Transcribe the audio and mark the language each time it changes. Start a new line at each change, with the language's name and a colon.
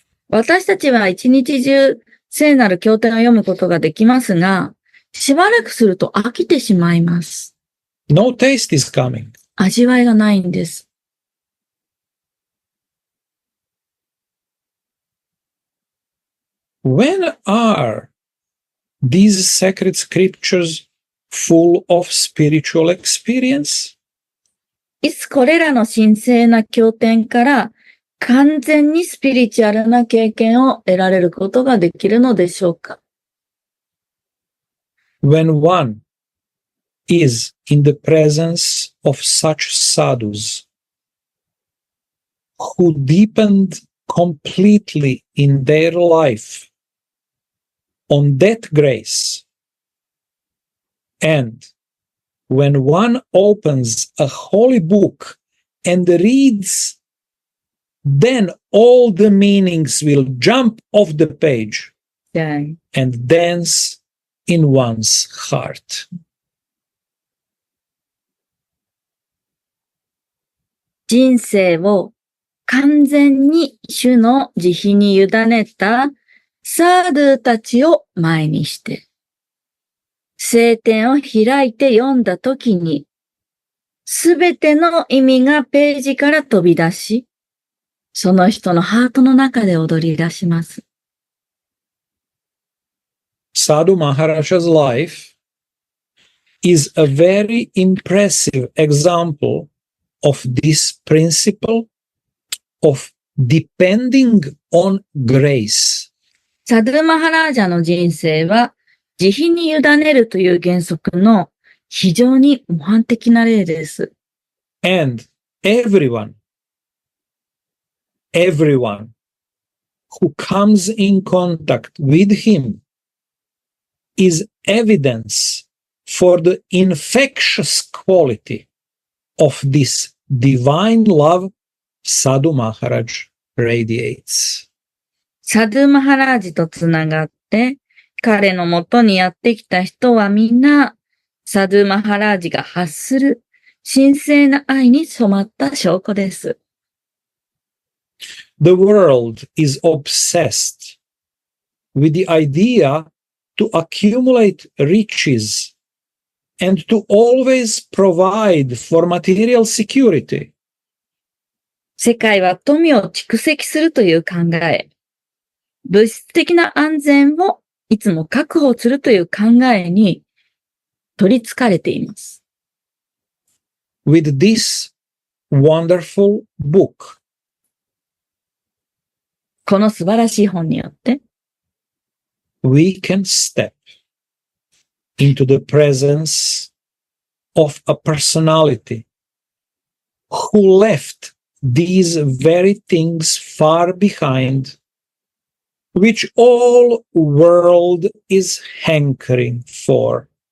Japanese: 私たちは一日中聖なる経典を読むことができますが、しばらくすると飽きてしまいます。
English: No taste is coming.
Japanese: 味わいがないんです。
English: When are these sacred scriptures full of spiritual experience?
Japanese: いつこれらの神聖な経典から完全にスピリチュアルな経験を得られることができるのでしょうか？
English: When one is in the presence of such sadhus who deepened completely in their life on that grace, and when one opens a holy book and reads, then all the meanings will jump off the page and dance in one's heart.
Japanese: 人生を完全に主の慈悲に委ねたサードゥたちを前にして、聖典を開いて読んだときに、すべての意味がページから飛び出し、その人のハートの中で踊り出します。
English: Sadhu Maharaja's life is a very impressive example of this principle of depending on grace.
Japanese: サドゥマハラージャの人生は、慈悲に委ねるという原則の非常に模範的な例です。
English: And everyone who comes in contact with him is evidence for the infectious quality of this divine love Sadhu Maharaj radiates.
Japanese: サドゥマハラージとつながって、彼のもとにやってきた人はみんな、サドゥマハラージが発する神聖な愛に染まった証拠です。
English: The world is obsessed with the idea to accumulate riches and to always provide for material security.
Japanese: 世界は富を蓄積するという考え、物質的な安全をいつも確保するという考えに取り憑かれています。
English: With this wonderful book,
Japanese: この素晴らしい本によって、
English: we can step into the presence of a personality who left these very things far behind, which all world is hankering for.